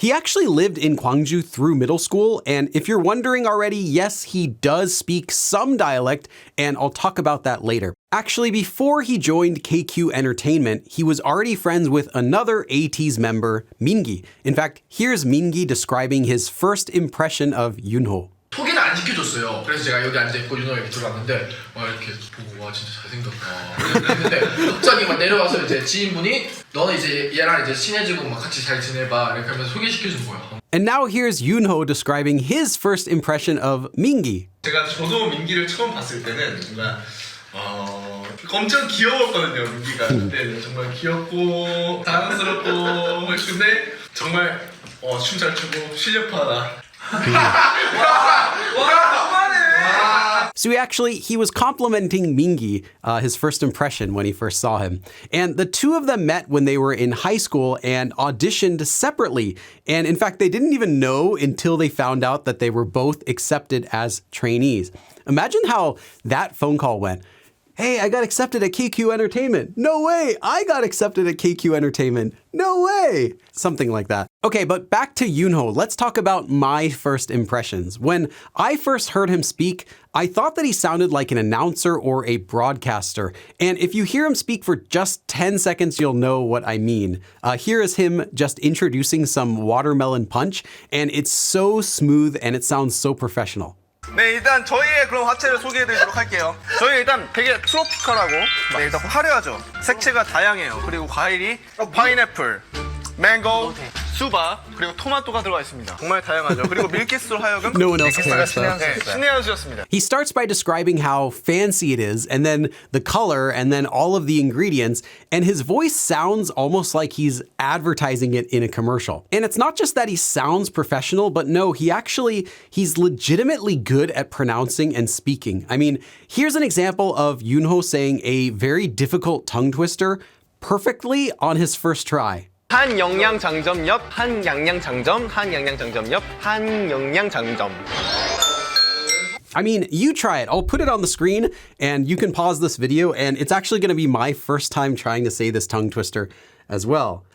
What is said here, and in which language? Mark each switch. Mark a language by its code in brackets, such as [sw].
[en] He actually lived in Gwangju through middle school, and if you're wondering already, yes, he does speak some dialect, and I'll talk about that later. Actually, before he joined KQ Entertainment, he was already friends with another ATEEZ member, Mingi. In fact, here's Mingi describing his first impression of Yunho. [ko] 소개는 안 시켜줬어요. 그래서 제가 여기 앉아있고 윤호 여기 들어갔는데 이렇게 보고 와 진짜 잘생겼다 그랬는데 갑자기 막 내려와서 이제 지인분이 너는 이제 얘랑 이제 친해지고 막 같이 잘 지내봐 이렇게 하면서 소개시켜준 거예요. [en] And now here's Yunho describing his first impression of Mingi. [ko] 저도 민기를 처음 봤을 때는 뭔가 엄청 귀여웠거든요. 민기가 그때는 정말 귀엽고 사랑스럽고 근데 정말 춤 잘 추고 실력파다. [en] So he was complimenting Mingi, his first impression when he first saw him. And the two of them met when they were in high school and auditioned separately. And in fact, they didn't even know until they found out that they were both accepted as trainees. Imagine how that phone call went. Hey, I got accepted at KQ Entertainment. No way. I got accepted at KQ Entertainment. No way. Something like that. Okay, but back to Yunho. Let's talk about my first impressions. When I first heard him speak, I thought that he sounded like an announcer or a broadcaster. And if you hear him speak for just 10 seconds, you'll know what I mean. Here is him just introducing some watermelon punch, and it's so smooth and it sounds so professional. [ko] 네, 일단 저희의 그런 화채를 소개해드리도록 할게요. 저희 일단 되게 트로피컬하고 네, 일단 화려하죠. 색채가 다양해요. 그리고 과일이 파인애플, 망고, 수박, 그리고 토마토가 들어가 있습니다. 정말 다양하죠. 그리고 밀키스로 하여금 [en] No one else cares. [ko] 신의 한 수였습니다. [en] He starts by describing how fancy it is, and then the color, and then all of the ingredients, and his voice sounds almost like he's advertising it in a commercial. And it's not just that he sounds professional, but no, he's legitimately good at pronouncing and speaking. I mean, here's an example of Yunho saying a very difficult tongue twister perfectly on his first try. [ko] 한영양장점 옆, 한양양장점, 한양양장점 옆, 한영양장점. [en] I mean, you try it. I'll put it on the screen and you can pause this video, and it's actually going to be my first time trying to say this tongue twister as well.